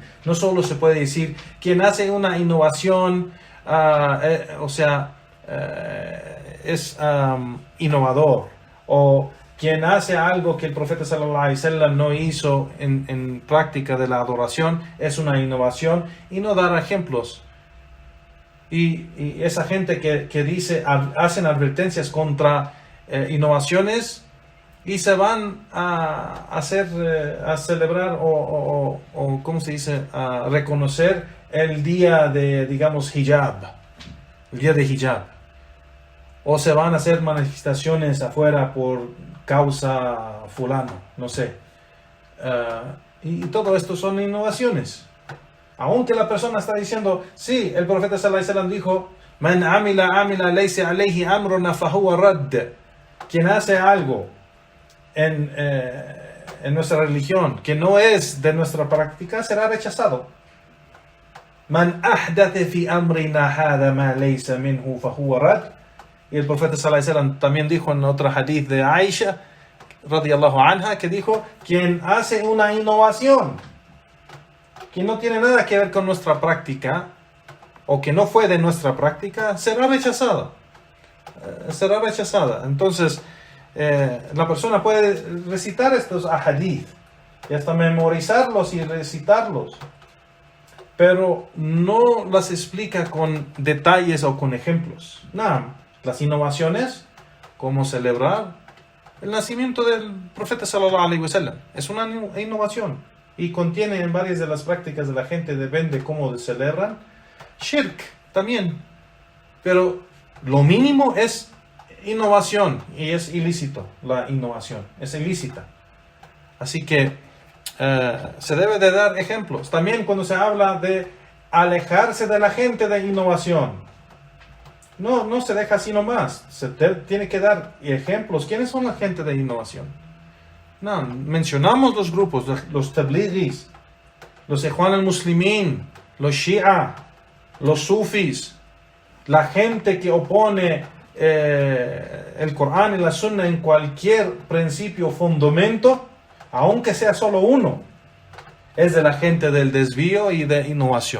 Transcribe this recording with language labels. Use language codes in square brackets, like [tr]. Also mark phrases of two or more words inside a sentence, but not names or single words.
[es] No solo se puede decir quien hace una innovación, es innovador, o quien hace algo que el profeta [ar] صلى الله عليه وسلم [es] no hizo en práctica de la adoración es una innovación, y no dar ejemplos. Y esa gente que dice, hacen advertencias contra innovaciones y se van a celebrar o ¿cómo se dice? A reconocer el día de, digamos, hijab, el día de hijab, o se van a hacer manifestaciones afuera por causa fulano, no sé, y todo esto son innovaciones, aunque la persona está diciendo, sí, el profeta [ar] صلى الله عليه وسلم [es] dijo, [ar] من عمل ليس عليه أمرنا فهو رد. [es] Quien hace algo en nuestra religión que no es de nuestra práctica será rechazado. [ar] من أحدث في أمرنا هذا ما ليس منه فهو رد. [es] Y el profeta [ar] صلى الله عليه وسلم [es] también dijo en otro hadith de Aisha [ar] رضي الله عنها, [es] que dijo, quien hace una innovación que no tiene nada que ver con nuestra práctica o que no fue de nuestra práctica será rechazada. Entonces la persona puede recitar estos ahadith y hasta memorizarlos y recitarlos, pero no las explica con detalles o con ejemplos. No, las innovaciones, como celebrar el nacimiento del profeta [ar] صلى الله عليه وسلم, [es] es una innovación y contiene en varias de las prácticas de la gente, depende cómo celebran, shirk también, pero lo mínimo es innovación y es ilícito. La innovación es ilícita, así que se debe de dar ejemplos. También cuando se habla de alejarse de la gente de innovación, no se deja así nomás, se tiene que dar ejemplos. ¿Quiénes son la gente de innovación? No, mencionamos los grupos, los tablighis, los Ikhwan al-Muslimin, los Shia, los Sufis, la gente que opone el Corán y la Sunna en cualquier principio o fundamento, aunque sea solo uno, es de la gente del desvío y de innovación.